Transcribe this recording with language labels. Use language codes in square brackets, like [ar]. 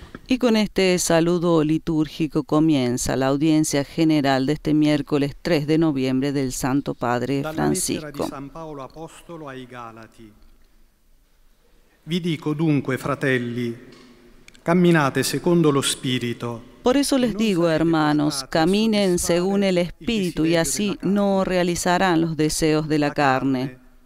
[es] Y con este saludo litúrgico comienza la audiencia general de este miércoles 3 de noviembre del Santo Padre [it] Dalla lettera di [es] Francisco. [it] San Paolo Apostolo ai Galati. Vi dico dunque, fratelli, camminate secondo lo Spirito. [es] Por eso les digo, hermanos, caminen según el Espíritu y así no realizarán los deseos de la carne.